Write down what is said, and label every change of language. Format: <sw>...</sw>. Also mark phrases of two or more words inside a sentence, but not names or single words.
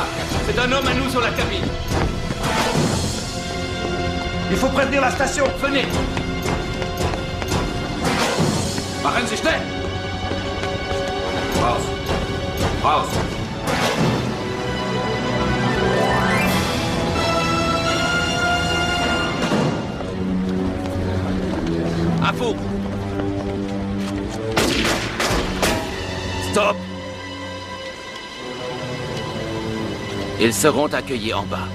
<fr>C'est un homme à nous sur la cabine. Il faut prévenir la station! Venez!</fr> <de>Machen Sie schnell! Raus! Raus!</de> <fr>À vous! Stop! Ils seront accueillis en bas.</fr>